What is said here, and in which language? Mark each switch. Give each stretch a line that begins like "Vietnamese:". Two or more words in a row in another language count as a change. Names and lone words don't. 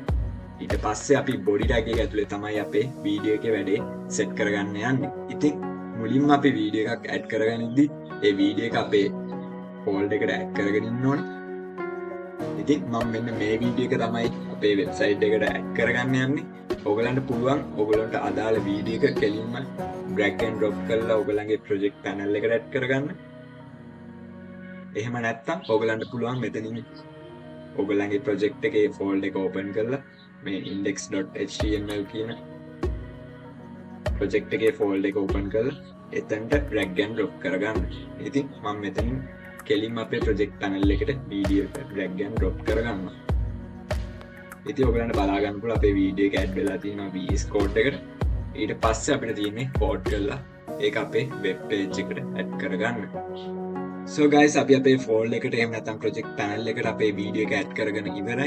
Sinhala: ඊට පස්සේ අපි
English: body tag
Sinhala: එක ඇතුලේ තමයි අපේ වීඩියෝ එකේ වැඩේ set කරගන්න යන්නේ. ඉතින් මුලින්ම අපි වීඩියෝ එකක් add කරගනිද්දි ඒ වීඩියෝ එක අපේ folder එකට add කරගෙන ඉන්න ඕනේ. ඉතින් මම මෙන්න මේ වීඩියෝ එක තමයි අපේ website එකට add කරගන්න යන්නේ. ඔයගලන්ට පුළුවන් ඔයගලන්ට අදාළ වීඩියෝ එක කෙලින්ම
English: drag and drop
Sinhala: කරලා ඔයගලගේ
English: project panel
Sinhala: එකට add කරගන්න. එහෙම නැත්නම් ඔයගලන්ට පුළුවන් මෙතනින් ඔයගලගේ project එකේ folder එක open කරලා මේ index.html කියන project එකේ folder එක open කරලා එතනට
English: drag and drop
Sinhala: කරගන්න. ඉතින් මම මෙතනින් කෙලින්ම අපේ
English: project panel
Sinhala: එකට වීඩියෝ එක
English: drag and drop
Sinhala: කරගන්නවා. ඉතින් ඔයගලන්ට බලා ගන්න පුළුවන් අපේ වීඩියෝ එක add වෙලා තියෙනවා VS Code එකට. ඊට පස්සේ අපිට තියෙන්නේ කෝඩ් කරලා ඒක අපේ
English: web page
Sinhala: එකට ඇඩ් කරගන්න.
English: So guys
Sinhala: අපි අපේ ෆෝල්ඩර් එකට එහෙම නැත්නම්
English: project panel
Sinhala: එකට අපේ වීඩියෝ එක ඇඩ් කරගෙන ඉවරයි.